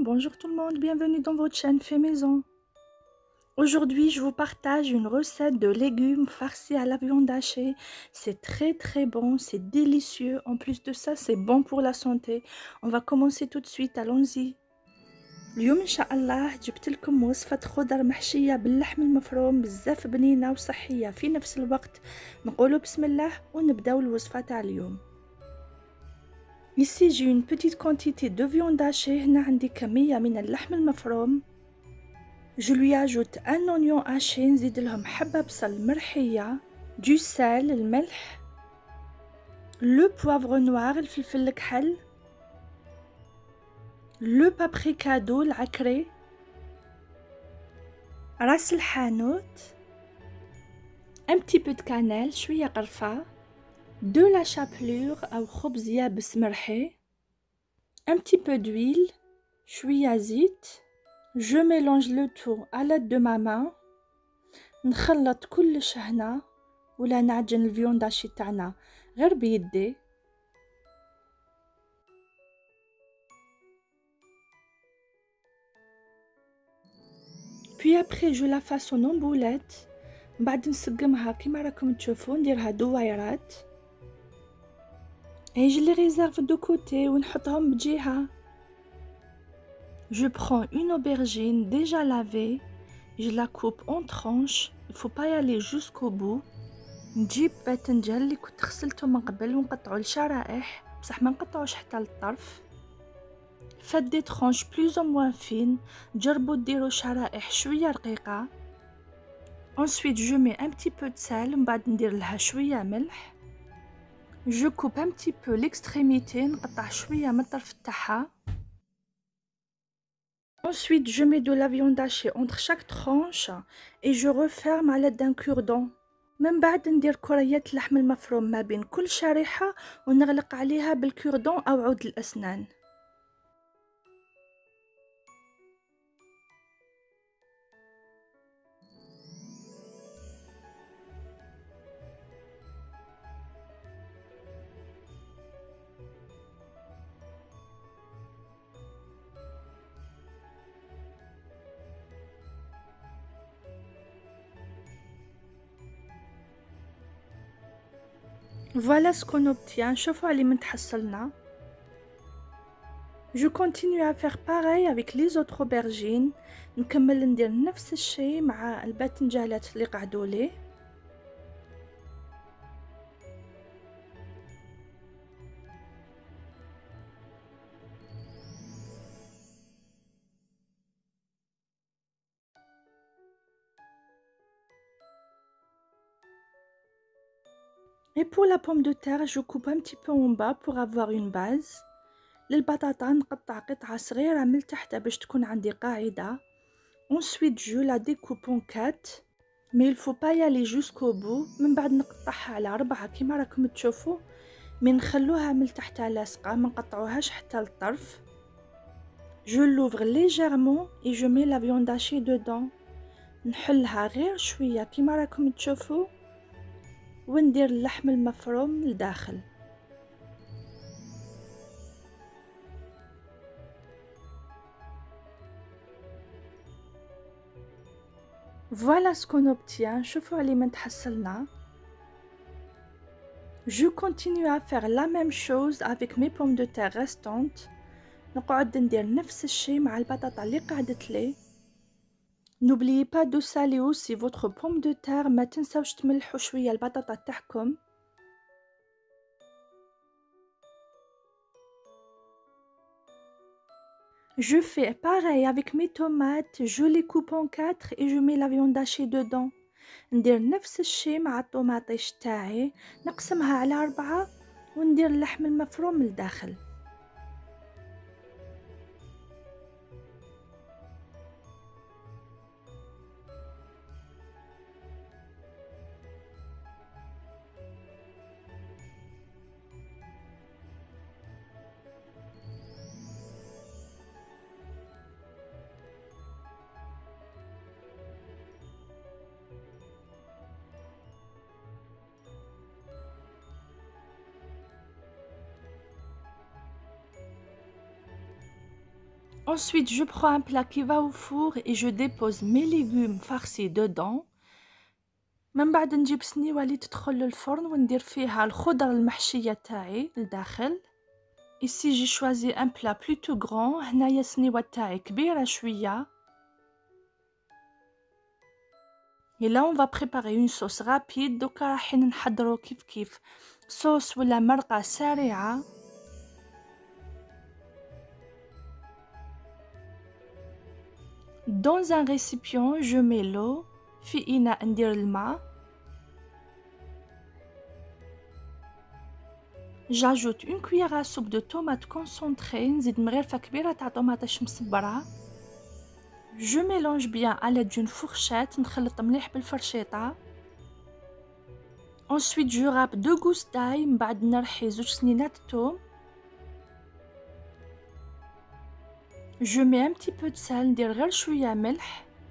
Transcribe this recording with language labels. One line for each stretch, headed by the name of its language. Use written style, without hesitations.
French: Bonjour tout le monde, bienvenue dans votre chaîne Fait Maison. Aujourd'hui, je vous partage une recette de légumes farcis à la viande hachée. C'est très bon, c'est délicieux. En plus de ça, c'est bon pour la santé. On va commencer tout de suite, allons-y.
Arabic: اليوم ان شاء الله جبت لكم وصفة خضر محشية باللحم المفروم بزاف بنينة وصحية في نفس الوقت. نقولوا بسم الله ونبداو الوصفة تاع اليوم.
French: Ici j'ai une petite quantité de viande hachée.
Arabic: هنا عندي كمية من اللحم المفروم.
French: Je lui ajoute un oignon haché,
Arabic: نزيد لهم حبة بصل مرحية,
French: du sel,
Arabic: الملح,
French: le poivre noir,
Arabic: الفلفل الكحل,
French: le paprika doux,
Arabic: العكري, راس الحانوت,
French: un petit peu de cannelle,
Arabic: شوية قرفة,
French: de la chapelure
Arabic: أو خبز يابس مرحي,
French: un petit peu d'huile,
Arabic: شوية زيت.
French: Je mélange le tout à l'aide de ma main.
Arabic: نخلط كلش هنا ولا نعجن الفيوند هاشي تاعنا غير بيدي.
French: Puis après je la façonne en boulettes.
Arabic: بعد نسقمها كيما راكم تشوفوا نديرها دويرات.
French: Et je les réserve de côté
Arabic: ونحطهم بجهة.
French: Je prends une aubergine déjà lavée. Je la coupe en tranches. Il faut pas y aller jusqu'au bout.
Arabic: نجيب باذنجان اللي كنت غسلته من قبل ونقطعو لشرائح بصح ما نقطعوش حتى للطرف.
French: Faites des tranches plus ou moins fines.
Arabic: جربوا ديروا شرائح شوية رقيقة.
French: Ensuite je mets un petit peu de sel.
Arabic: من بعد ندير لها شوية ملح.
French: Je coupe un petit peu l'extrémité.
Arabic: نقطع شوية من الطرف تاعها.
French: Ensuite je mets de la viande hachée entre chaque tranche et je referme à l'aide d'un cure-dent.
Arabic: من بعد ندير كريات اللحم المفروم ما بين كل شريحة ونغلق عليها بالكوردون أو عود الأسنان.
French: Voilà ce qu'on obtient.
Arabic: شوفوا علي من تحصلنا.
French: Je continue à faire pareil avec les autres aubergines.
Arabic: نكمل ندير نفس الشيء مع الباذنجانات اللي قعدوا لي.
French: Et pour la pomme de terre, je coupe un petit peu en bas pour avoir une base.
Arabic: للبطاطا نقطع قطعة صغيرة من تحت باش تكون عندي قاعدة.
French: Ensuite je la découpe en 4. Mais il faut pas y aller jusqu'au bout.
Arabic: من بعد نقطعها على 4 كيما راكم تشوفوا. من نخلوها من تحت لاصقة ما نقطعوهاش حتى للطرف.
French: Je l'ouvre légèrement et je mets la viande hachée dedans.
Arabic: نحلها غير شوية كيما راكم تشوفوا وندير اللحم المفروم لداخل.
French: Voilà ce qu'on obtient.
Arabic: شوفوا علي من تحصلنا.
French: Je continue à faire la même chose avec mes pommes de terre restantes.
Arabic: نقعد ندير نفس الشيء مع البطاطا اللي قعدت لي.
French: N'oubliez pas de saler aussi votre pomme de terre.
Arabic: ما تنساوش تملحوا شوية البطاطا تاعكم.
French: Je fais pareil avec mes tomates. Je les coupe en 4 et je mets la viande hachée dedans.
Arabic: ندير نفس الشيء مع الطوماطيش تاعي. نقسمها على 4 وندير اللحم المفروم لداخل.
French: Ensuite, je prends un plat qui va au four et je dépose mes légumes farcis dedans.
Arabic: من بعد نجيب سنيوة اللي تدخل للفرن وندير فيها الخضر المحشية تاعي لداخل.
French: Ici j'ai choisi un plat plutôt grand.
Arabic: هنايا سنيوة تاعي كبيرة شوية.
French: Et là on va préparer une sauce rapide.
Arabic: دوكا رايحين نحضرو كيف صوص ولا مرقة سريعة.
French: Dans un récipient, je mets l'eau.
Arabic: في إناء ندير الماء.
French: J'ajoute une cuillère à soupe de tomates concentrées.
Arabic: نزيد مغرفة كبيرة تاع طوماطش مصبرة.
French: Je mélange bien à l'aide d'une fourchette.
Arabic: نخلط مليح بالفرشيطة.
French: Ensuite je râpe 2 gousses d'ail.
Arabic: من بعد نرحي 2 سنينات توم.
French: Je mets un petit peu de sel.
Arabic: ندير غير شوية ملح.